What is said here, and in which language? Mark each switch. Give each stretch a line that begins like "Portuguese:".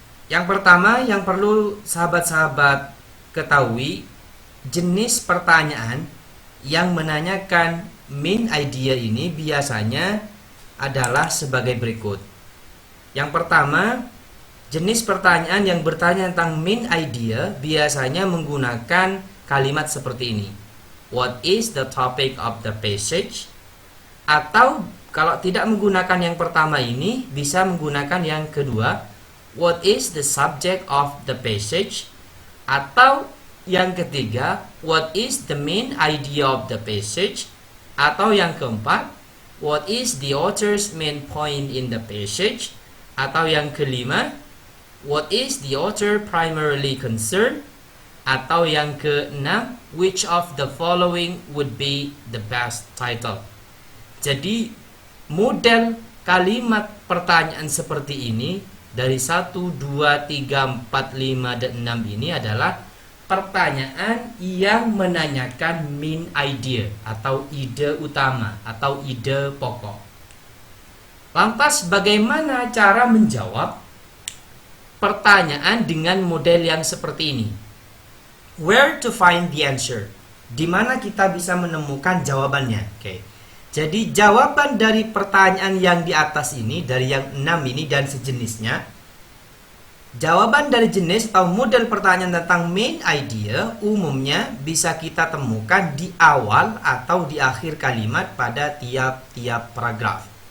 Indonesian: Yang pertama yang perlu sahabat-sahabat ketahui, jenis pertanyaan yang menanyakan main idea ini biasanya adalah sebagai berikut. Yang pertama, jenis pertanyaan yang bertanya tentang main idea biasanya menggunakan kalimat seperti ini.
English: What is the topic of the passage?
Indonesian: Atau kalau tidak menggunakan yang pertama ini, bisa menggunakan yang kedua.
English: What is the subject of the passage?
Indonesian: Atau yang ketiga,
English: what is the main idea of the passage?
Indonesian: Atau yang keempat,
English: what is the author's main point in the passage?
Indonesian: Atau yang kelima,
English: what is the author primarily concerned?
Indonesian: Atau yang keenam,
English: which of the following would be the best title?
Indonesian: Jadi model kalimat pertanyaan seperti ini dari 1, 2, 3, 4, 5, dan 6 ini adalah pertanyaan yang menanyakan main idea atau ide utama atau ide pokok. Lantas bagaimana cara menjawab pertanyaan dengan model yang seperti ini?
English: Where to find the answer?
Indonesian: Di mana kita bisa menemukan jawabannya? Oke. Jadi jawaban dari pertanyaan yang di atas ini, dari yang 6 ini dan sejenisnya, jawaban dari jenis atau model pertanyaan tentang main idea umumnya bisa kita temukan di awal atau di akhir kalimat pada tiap-tiap paragraf.